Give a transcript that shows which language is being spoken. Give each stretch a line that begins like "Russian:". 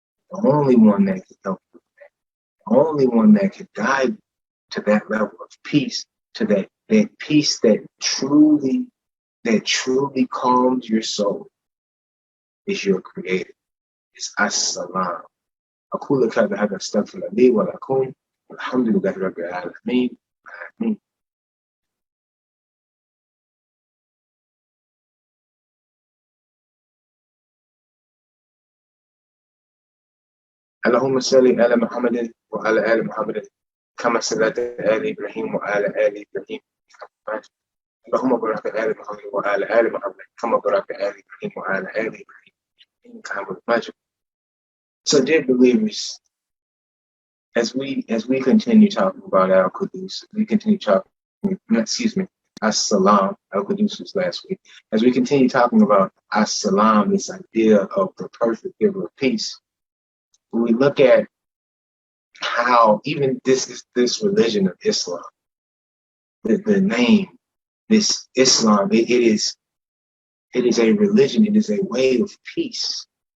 English: The only one that can help you with that, the only one that can guide you to that level of peace, to that peace that truly calms your soul, is your Creator. It's As-Salam.
Arabic: أقول هذا أستغفر لي ولكم والحمد لله رب العالمين. آمين. اللهم صل على محمد وعلى آل محمد كما صليت على آل إبراهيم وعلى آل إبراهيم. اللهم بارك على آل محمد وعلى آل محمد كما باركت على آل إبراهيم وعلى آل إبراهيم إنك حميد مجيد.
English: So, dear believers, as we continue talking about Al-Qudus, we continue talking, As-Salam, Al-Qudus was last week. As we continue talking about As-Salam, this idea of the perfect giver of peace, we look at how even this religion of Islam, the name, this Islam, it is a religion, it is a way of peace.